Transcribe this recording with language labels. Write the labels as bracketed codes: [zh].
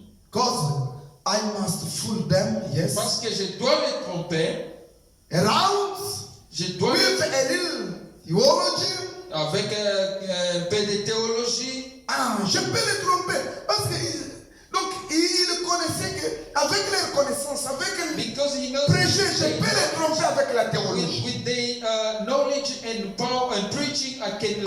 [en] Cause I must fool them, yes. [fr] Parce que je dois les tromper. [en] Around [fr] Je dois [en] with a little theology. [fr] avec un peu de théologie. Ah, je peux les tromper. Parce que donc ils connaissaient qu'avec leur connaissance, avec le [en] Because he knows [fr] prêcher, je peux les tromper avec la théologie. [en] with the knowledge and power and preaching, I can